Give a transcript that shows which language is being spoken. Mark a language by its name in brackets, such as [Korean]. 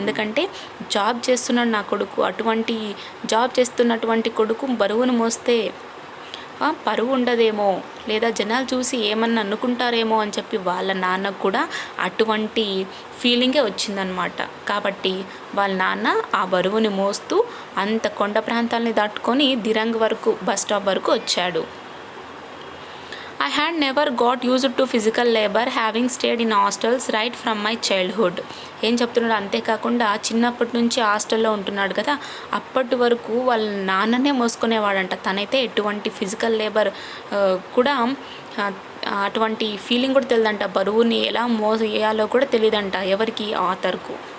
[Telugu] ఎందుకంటే జాబ్ చేస్తున్నాడు నా కొడుకు, అటువంటి జాబ్ చేస్తున్నటువంటి కొడుకు బరువును మోస్తే పరువు ఉండదేమో, లేదా జనాలు చూసి ఏమన్నా అనుకుంటారేమో అని చెప్పి వాళ్ళ నాన్నకు కూడా అటువంటి ఫీలింగే వచ్చిందనమాట. కాబట్టి వాళ్ళ నాన్న ఆ బరువుని మోస్తూ అంత కొండ ప్రాంతాలని దాటుకొని దిరంగ్ వరకు బస్ స్టాప్ వరకు వచ్చాడు. [English] I had never got used to physical labor having stayed in hostels right from my childhood. [Telugu] ఏం చెప్తున్నాడు, అంతేకాకుండా చిన్నప్పటి నుంచి హాస్టల్లో ఉంటున్నాడు కదా, అప్పటి వరకు వాళ్ళ నాన్ననే మోసుకునేవాడంట. తనైతే ఎటువంటి ఫిజికల్ లేబర్ కూడా అటువంటి ఫీలింగ్ కూడా తెలియదంట, బరువుని ఎలా మోసేయాలో కూడా తెలియదంట ఎవరికి, ఆథర్కు.